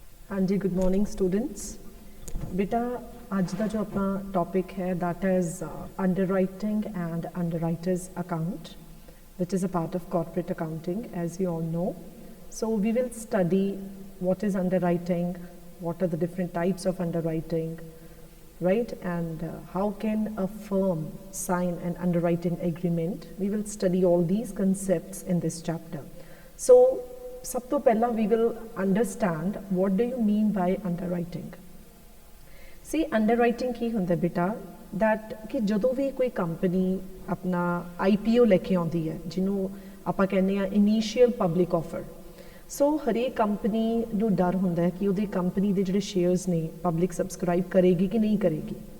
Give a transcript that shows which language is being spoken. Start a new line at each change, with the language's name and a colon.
English: हाँ जी, good morning students.
Hindi: बेटा आज का जो अपना टॉपिक है
English: That is underwriting and underwriters account which is a part of corporate accounting, as you all know. So we will study what is underwriting, what are the different types of underwriting, right, and how can a firm sign an underwriting agreement. We will study all these concepts in this chapter. So
Punjabi: sab to pehla
English: we will understand what do you mean by underwriting.
Punjabi: See, underwriting की हुंदा बेटा that कि ਜਦੋਂ ਵੀ ਕੋਈ company ਆਪਣਾ IPO ਲੈ ਕੇ ਆਉਂਦੀ ਹੈ ਜਿਹਨੂੰ ਆਪਾਂ ਕਹਿੰਦੇ ਆ ਇਨੀਸ਼ੀਅਲ ਪਬਲਿਕ ਆਫਰ, ਸੋ ਹਰੇਕ ਕੰਪਨੀ ਨੂੰ ਡਰ ਹੁੰਦਾ ਹੈ ਕਿ ਉਹਦੀ ਕੰਪਨੀ ਦੇ ਜਿਹੜੇ ਸ਼ੇਅਰਸ ਨੇ ਪਬਲਿਕ ਸਬਸਕ੍ਰਾਈਬ ਕਰੇਗੀ ਕਿ ਨਹੀਂ ਕਰੇਗੀ।